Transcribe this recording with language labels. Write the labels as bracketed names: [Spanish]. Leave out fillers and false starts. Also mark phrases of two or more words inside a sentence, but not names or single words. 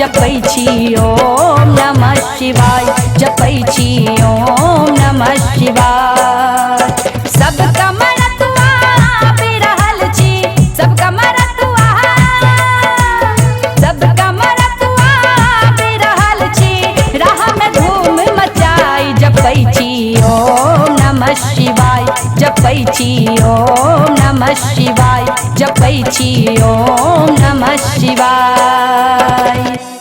[Maithili] जपै छी [Sanskrit] ओम नमः शिवाय [Maithili] जपै छी [Sanskrit] ओम नमः शिवाय। [Maithili] सबका मरतुआ बिरहल छी, सबका मरतुआ, सबका मरतुआ बिरहल छी, राह में धूम मचाई जपै छी [Sanskrit] ओम नमः शिवाय [Maithili] जपै छी [Sanskrit] ओम नमः शिवाय [Maithili] जपै छी [Sanskrit] ओम नमः शिवाय।